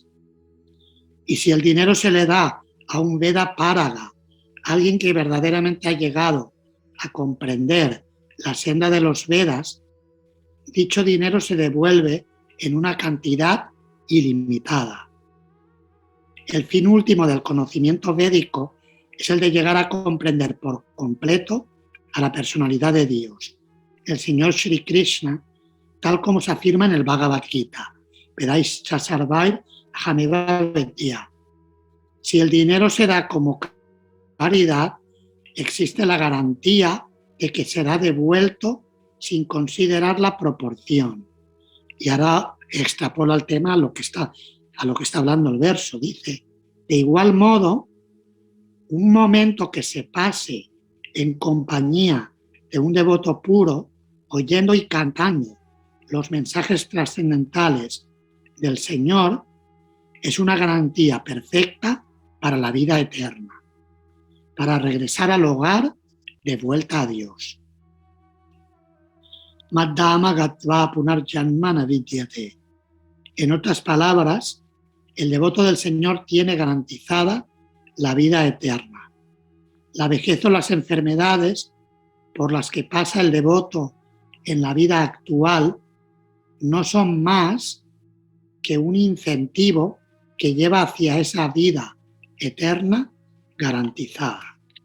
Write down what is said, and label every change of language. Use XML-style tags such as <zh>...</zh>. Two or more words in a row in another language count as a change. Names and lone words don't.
<es>Y si el dinero se le da a un</es> <sa>Veda Páraga,</sa> <es>alguien que verdaderamente ha llegado a comprender la senda de los Vedas, dicho dinero se devuelve en una cantidad ilimitada. El fin último del conocimiento védico es el de llegar a comprender por completo a la personalidad de Dios, el Señor Sri Krishna, tal como se afirma en el Bhagavad Gita.</es> <sa>Vedaischa sarvair hameva vedya.</sa> <es>Si el dinero se da como caridad, existe la garantía de que será devuelto sin considerar la proporción. Y ahora extrapola el tema a lo que está hablando el verso. Dice, de igual modo, un momento que se pase en compañía de un devoto puro, oyendo y cantando los mensajes trascendentales del Señor, es una garantía perfecta para la vida eterna, para regresar al hogar de vuelta a Dios.</es> <sa>Madhama gatva punarjanmana vidyate.</sa> <es>En otras palabras, el devoto del Señor tiene garantizada la vida eterna. La vejez o las enfermedades por las que pasa el devoto en la vida actual no son más que un incentivo que lleva hacia esa vida eterna garantizada.</es>